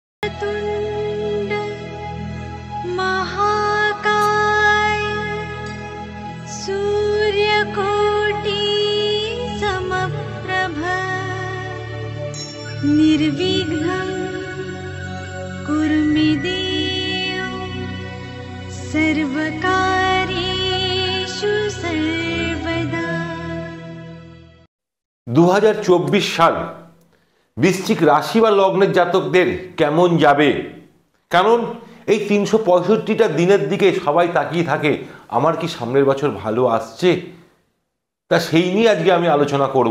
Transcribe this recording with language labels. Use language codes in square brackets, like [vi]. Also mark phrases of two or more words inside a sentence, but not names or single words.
[sa] वक्रतुण्ड महाकाय सूर्यकोटि समप्रभ निर्विघ्नं कुरु मे देव सर्वकार्येषु सर्वदा। [bn] 2024 সাল বৃশ্চিক রাশি বা লগ্নের জাতকদের কেমন যাবে? কারণ এই 365টা দিনের দিকে সবাই তাকিয়ে থাকে, আমার কি সামনের বছর ভালো আসছে? তা সেই নিয়ে আজকে আমি আলোচনা করব।